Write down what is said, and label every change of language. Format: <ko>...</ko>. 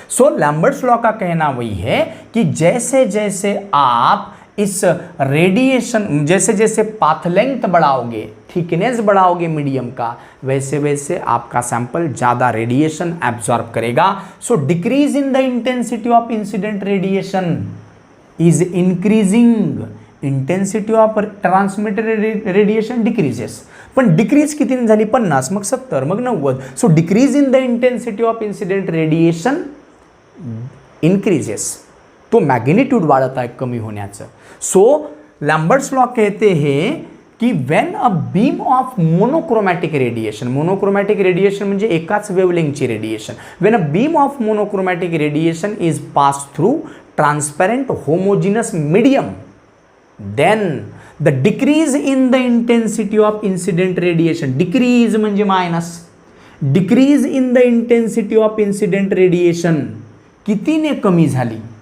<hi>सो Lambert's law का कहना वही है कि जैसे जैसे आप इस रेडिएशन, जैसे जैसे पाथ लेंथ बढ़ाओगे, थिकनेस बढ़ाओगे मीडियम का, वैसे वैसे आपका सैंपल ज़्यादा रेडिएशन एब्जॉर्ब करेगा।</hi> <en>so decrease in the intensity of incident radiation is increasing, intensity of transmitted radiation decreases,</en> <mr>पण डिक्रीज किती झाली 50, मग 70, मग 90.</mr> <en>so decrease in the intensity of incident radiation increases,</en> <mr>तो मॅग्निट्यूड वाढत आहे कमी होण्याचं.</mr> <hi>सो लैम्बर्ट्स लॉ कहते हैं कि</hi> <en>when a beam of</en> <mr>monochromatic radiation, monochromatic radiation म्हणजे एकाच वेवलेंथची radiation,</mr> <en>when a beam of monochromatic radiation is pass through transparent homogeneous medium, then the decrease in the intensity of incident radiation,</en> <mr>decrease म्हणजे minus,</mr> <en>decrease in the intensity of incident radiation</en> <mr>कितीने कमी झाली,</mr>